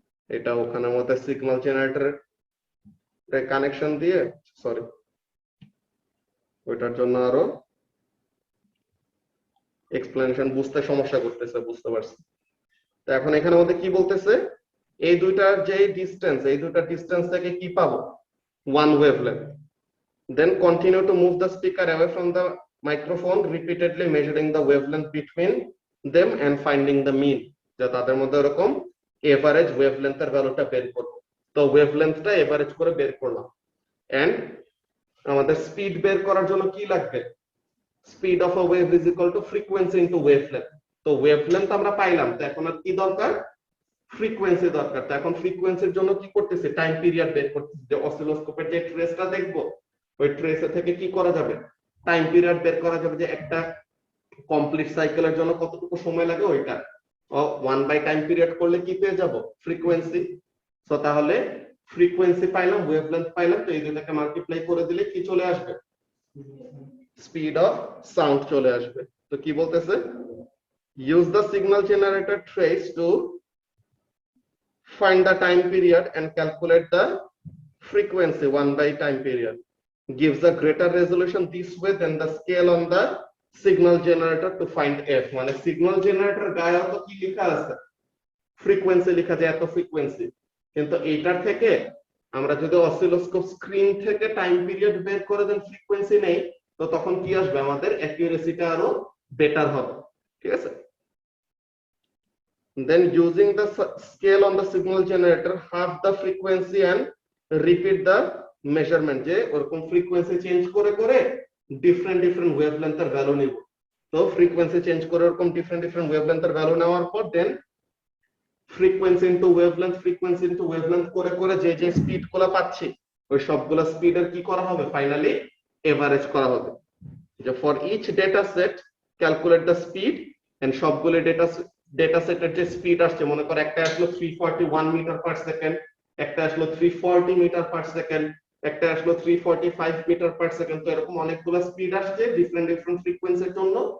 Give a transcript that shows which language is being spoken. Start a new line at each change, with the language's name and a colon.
Bangla: এটা ওখানে মধ্যে সিগন্যাল জেনারেটরের কানেকশন দিয়ে, সরি ওইটার জন্য আরো এক্সপ্লেনেশন বুঝতে সমস্যা করতেছে, বুঝতে পারছি। তো এখন এখানে মধ্যে কি বলতেছে, এই দুইটার যে ডিসটেন্স, এই দুইটার ডিসটেন্স থেকে কি পাবো, one wavelength.
English: Then continue to move the speaker away from the microphone, repeatedly measuring the wavelength between them and finding the mean.
Bangla: যা তাদের মধ্যে এরকম এভারেজ ওয়েভলেন্থের ভ্যালুটা বের করব। তো ওয়েভলেন্থটা এভারেজ করে বের করলাম। এন্ড আমাদের স্পিড বের করার জন্য কি লাগবে,
English: Speed of a wave is equal to frequency into wavelength.
Bangla: তো ওয়েভলেন্থ আমরা পাইলাম, তো এখন আর কি দরকার, ফ্রিকোয়েন্সি দরকার। তো এখন ফ্রিকোয়েন্সির জন্য কি করতেছি, টাইম পিরিয়ড বের করতেছি, যে অসিলোস্কোপের যে ট্রেসটা দেখবো ওই ট্রেসে থেকে কি করা যাবে, টাইম পিরিয়ড বের করা যাবে, যে একটা কমপ্লিট সাইকেলের জন্য কতটুকু সময় লাগে ওইটা 1/, টাইম পিরিয়ড করলে কি পেয়ে যাব, ফ্রিকোয়েন্সি। সো তাহলে ফ্রিকোয়েন্সি পাইলাম, ওয়েভলেন্থ পাইলাম, তো এই দুটাকে মাল্টিপ্লাই করে দিলে কি চলে আসবে, স্পিড অফ সাউন্ড চলে আসবে। তো কি বলতেছে,
English: Use the signal generator trace to find the time period and calculate the frequency 1/, time period. Gives a greater resolution this way than the scale on the signal generator to find f.
Bangla: মানে signal generator গায়ে তো কি লেখা আছে, frequency লেখা যায়, এত frequency. কিন্তু এইটার থেকে আমরা যদি অসিলোস্কোপ স্ক্রিন থেকে টাইম পিরিয়ড বের করে দেন, ফ্রিকোয়েন্সি নেই, তো তখন কি আসবে, আমাদের অ্যাকুরেসিটা আরো বেটার হবে। ঠিক আছে,
English: then using the scale on the signal generator, half the frequency and repeat the measurement,
Bangla: যে ওরকম ফ্রিকোয়েন্সি চেঞ্জ করে করে ডিফারেন্ট ওয়েভলেন্থের ভ্যালু নিব। তো ফ্রিকোয়েন্সি চেঞ্জ করে ওরকম ডিফারেন্ট ওয়েভলেন্থের ভ্যালু নেওয়ার পর দেন ফ্রিকোয়েন্সি ইনটু ওয়েভলেন্থ করে করে যে যে স্পিড গুলো পাচ্ছি ওই সবগুলো স্পিডের কি করা হবে, ফাইনালি এভারেজ করা হবে। যে
English: for each data set calculate the speed,
Bangla: and সবগুলো ডেটা সেটের যে স্পিড আসছে, মনে করো একটা আসলো 341 মিটার পার সেকেন্ড, একটা আসলো 340 মিটার পার সেকেন্ড, একটা আসলো 345 মিটার পার সেকেন্ড, তো এরকম অনেকগুলো স্পিড আসছে ডিফারেন্ট ফ্রিকোয়েন্সির জন্য।